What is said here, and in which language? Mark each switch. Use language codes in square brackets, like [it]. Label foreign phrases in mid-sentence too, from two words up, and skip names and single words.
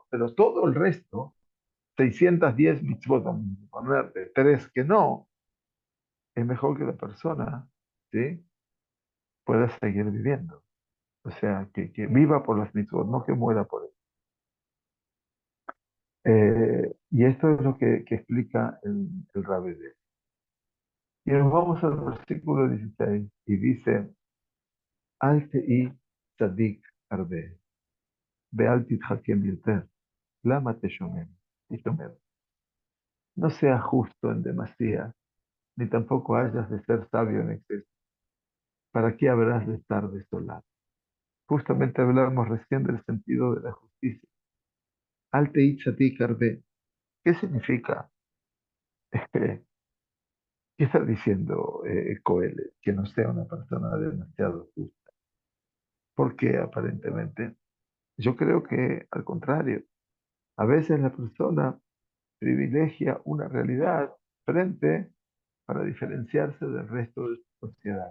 [es] Pero todo el resto, 610 mitzvot, vamos a ponerte, tres que no, es mejor que la persona, ¿sí?, pueda seguir viviendo. O sea, que viva por las mitzvot, no que muera por él. Y esto es lo que explica el Rabbi. Y nos vamos al versículo 16 y dice, [he] אל תהי צדיק הרבה, ואל תתחכם יותר, למה תשומם. [es] No seas justo en demasía, ni tampoco hayas de ser sabio en exceso. ¿Para qué habrás de estar desolado? Justamente hablamos recién del sentido de la justicia. [he] אל תהי צדיק הרבה. [es] ¿Qué significa? ¿Qué está diciendo Coelho? Que no sea una persona demasiado justa. Porque aparentemente, yo creo que al contrario, a veces la persona privilegia una realidad frente para diferenciarse del resto de su sociedad.